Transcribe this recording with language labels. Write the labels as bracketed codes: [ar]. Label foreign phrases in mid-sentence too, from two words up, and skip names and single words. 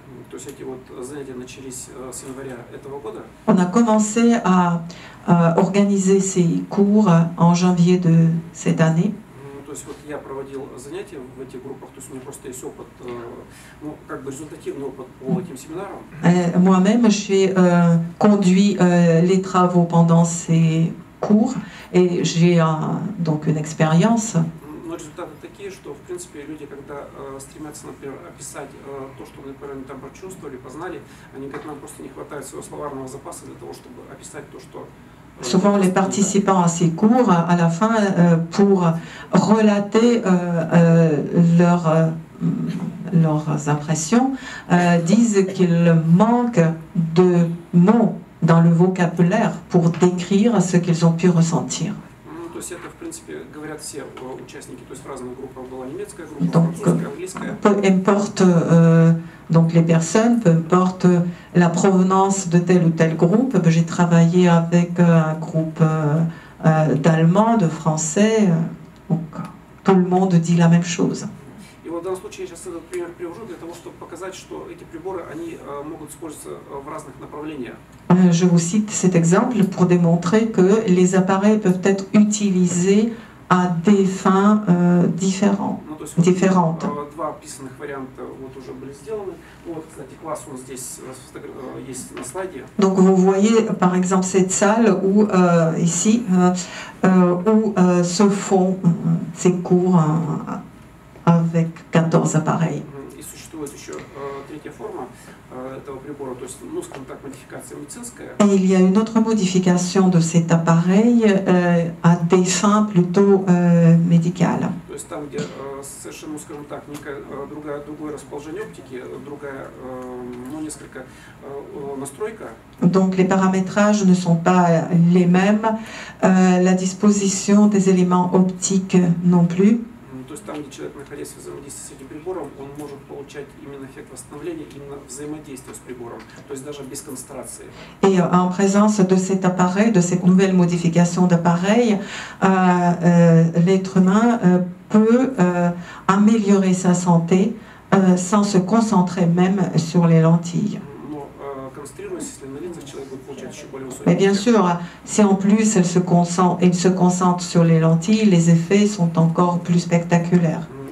[fr] On a commencé à organiser ces cours en janvier de cette année. Moi-même, j'ai conduit les travaux pendant ces cours et j'ai donc une expérience. [ru] Но результаты такие, что, в принципе, люди, когда стремятся, например, описать то, что, например, они там прочувствовали, познали, они говорят, нам просто не хватает своего словарного запаса для того, чтобы описать то, что... [fr] Souvent, les participants à ces cours, à la fin, pour relater leurs impressions, disent qu'il manque de mots dans le vocabulaire pour décrire ce qu'ils ont pu ressentir. Donc, peu importe donc les personnes, peu importe la provenance de tel ou tel groupe. J'ai travaillé avec un groupe d'Allemands, de Français, donc tout le monde dit la même chose. [ru] В данном случае я сейчас этот пример привожу для того, чтобы показать, что эти приборы, они могут использоваться в разных направлениях. [fr] Je vous cite cet exemple pour démontrer que les appareils peuvent être utilisés à des fins différentes. [ru] Два описанных варианта вот уже были сделаны. Вот, кстати, класс он здесь есть на слайде. [fr] Donc vous voyez par exemple cette salle où ici où se font ces cours avec 14 appareils. [ru] И существует еще третья форма этого прибора, то есть, ну, скажем так, модификация медицинская. [fr] Et il y a une autre modification de cet appareil à des fins plutôt médicales. [ru] То есть там, где совершенно, скажем так, другое расположение оптики, другая, ну, несколько настройка. [fr] Donc les paramétrages ne sont pas les mêmes, la disposition des éléments optiques non plus. [ru] То То есть там, где человек, находясь в взаимодействии с этим прибором, он может получать именно эффект восстановления, именно взаимодействия с прибором, то есть даже без концентрации. [fr] Et en présence de cet appareil, de cette nouvelle modification d'appareil, l'être humain peut améliorer sa santé sans se concentrer même sur les lentilles. Mais bien sûr, si en plus il se concentre sur les lentilles, les effets sont encore plus spectaculaires.